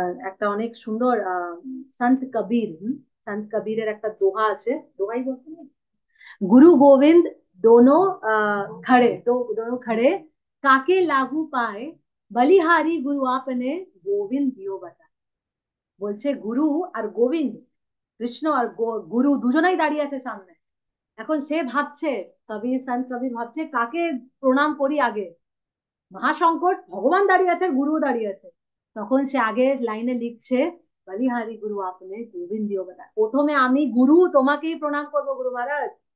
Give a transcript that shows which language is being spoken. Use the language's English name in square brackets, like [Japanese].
[Bangla] একটা অনেক সুন্দর সন্ত কবির, সন্ত কবিরের একটা দোহা আছে, দোহাই বলতে না? [Hindi] गुरु गोविंद दोनों खड़े, तो दोनों खड़े काके लागू पाए, बलिहारी गुरु आपने गोविंद दियो बता। [Bangla] বলছে গুরু আর গোবিন্দ, কৃষ্ণ আর গুরু দুজনেই দাঁড়িয়ে আছে সামনে। এখন সে ভাবছে, কবির সন্ত কবির ভাবছে কাকে প্রণাম করি আগে, মহাসংকট ভগবান দাঁড়িয়ে আছে গুরু দাঁড়িয়ে আছে। তখন সে আগের লাইনে লিখছে [Hindi] বলিহারি গুরু আপনি গোবিন্দিও বেলা, [Bangla] প্রথমে আমি গুরু তোমাকেই প্রণাম করবো গুরু মহারাজ।